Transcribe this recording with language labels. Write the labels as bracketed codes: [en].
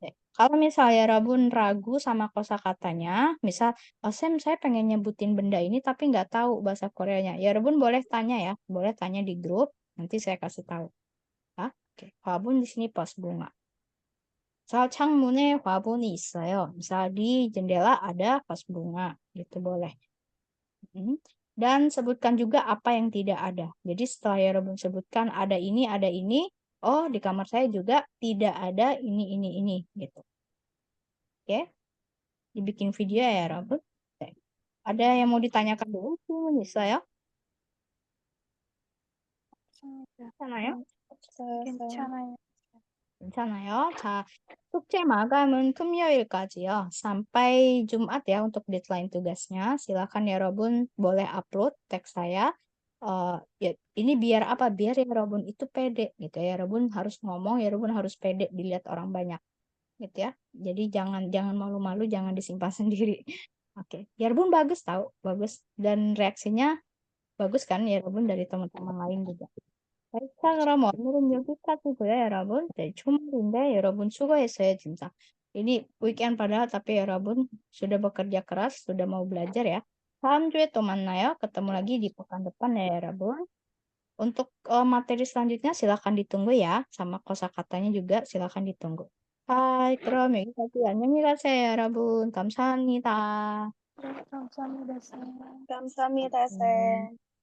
[id] Kalau misalnya Rabun ragu sama kosakatanya, misal, Sam saya pengen nyebutin benda ini tapi nggak tahu bahasa Koreanya. Ya Rabun boleh tanya ya, boleh tanya di grup, nanti saya kasih tahu. Oke, 화분 di sini vas bunga. misal [ko] 창문에 화분이 있어요. [id] misal di jendela ada vas bunga, gitu boleh. Dan sebutkan juga apa yang tidak ada. Jadi setelah ya Rabun sebutkan ada ini, oh di kamar saya juga tidak ada ini, gitu. Oke, dibikin video ya Rabun. Oke. Ada yang mau ditanyakan dulu? Bisa ya? [ko] 괜찮아요? 괜찮아요. 괜찮아요. 자, 숙제 마감은 금요일까지요. [id] Sampai Jumat ya untuk deadline tugasnya. Silakan ya Robun boleh upload teks saya. Ya, ini biar apa? Biar ya Robun itu pede gitu ya. Robun harus ngomong, ya Robun harus pede dilihat orang banyak gitu ya. Jadi jangan malu-malu, jangan disimpan sendiri. Oke, ya Robun bagus tahu, bagus dan reaksinya bagus kan ya Robun dari teman-teman lain juga. [ko] 자, 그럼 오늘은 여기까지고요, 여러분. 네, 주말인데 여러분 수고했어요, 진짜. [id] Ini weekend padahal, tapi 여러분 sudah bekerja keras, sudah mau belajar ya. [ko] 다음 주에 또 만나요. [id] ketemu lagi di pekan depan ya, 여러분. Untuk materi selanjutnya silakan ditunggu ya, sama kosakatanya juga silakan ditunggu. [ko] Hai, 그럼 여기까지 안녕히 가세요, 여러분. 감사합니다. 감사합니다, 쌤. 감사합니다, 쌤.